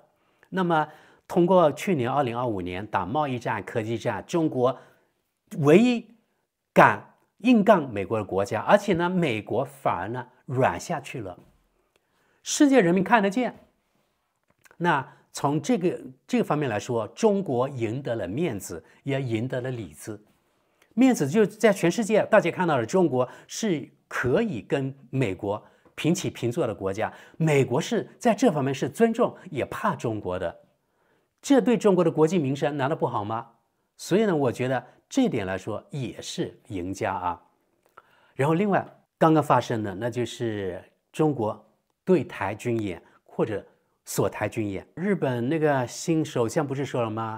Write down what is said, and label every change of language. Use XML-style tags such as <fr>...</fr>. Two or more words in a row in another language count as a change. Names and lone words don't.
<zh>那麼通過去年2025年打貿易戰、科技戰，中國唯一敢硬剛美國的國家，而且呢，美國反而呢軟下去了，世界人民看得見。那從這個方面來說，中國贏得了面子，也贏得了里子。面子就是在全世界，大家看到了中國是可以跟美國平起平坐的國家，美國是在這方面是尊重也怕中國的，這對中國的國計民生難道不好嗎？所以呢，我覺得這點來說也是贏家啊。然後另外剛剛發生的，那就是中國對台軍演或者鎖台軍演。日本那個新首相不是說了嗎？</zh>